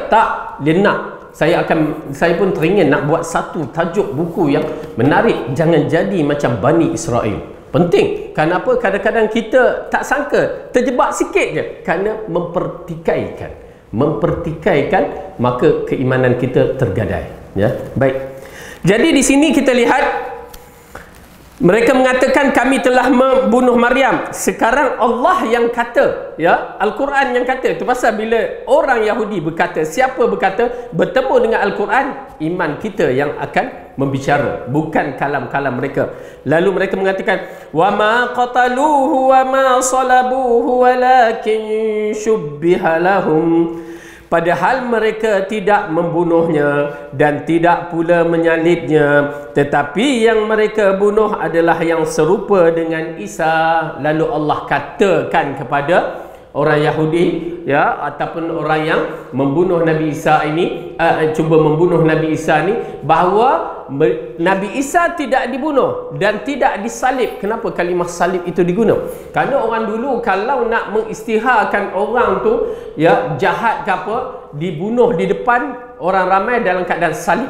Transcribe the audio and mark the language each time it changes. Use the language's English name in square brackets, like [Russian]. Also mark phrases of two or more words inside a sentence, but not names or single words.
[Malay] Tak, dia nak. Saya pun teringin nak buat satu tajuk buku yang menarik. Jangan jadi macam Bani Israel. Penting. Kenapa? Kadang-kadang kita tak sangka, terjebak sikit je. Kerana mempertikaikan, maka keimanan kita tergadai. Ya, baik. Jadi di sini kita lihat mereka mengatakan kami telah membunuh Maryam. Sekarang Allah yang kata, ya, Al-Quran yang kata. Itu pasal bila orang Yahudi berkata, siapa berkata bertemu dengan Al-Quran, iman kita yang akan membicara, bukan kalam-kalam mereka. Lalu mereka mengatakan [Arabic] وما قتلوه وما صلبوه ولكن شبه لهم. [Malay] Padahal mereka tidak membunuhnya dan tidak pula menyalibnya, tetapi yang mereka bunuh adalah yang serupa dengan Isa. Lalu Allah katakan kepada orang Yahudi, ya, ataupun orang yang membunuh Nabi Isa ini, cuba membunuh Nabi Isa ini, bahawa Nabi Isa tidak dibunuh dan tidak disalib. Kenapa kalimah salib itu digunakan? Kerana orang dulu kalau nak mengisytiharkan orang tu, ya, jahat ke apa, dibunuh di depan orang ramai dalam keadaan salib.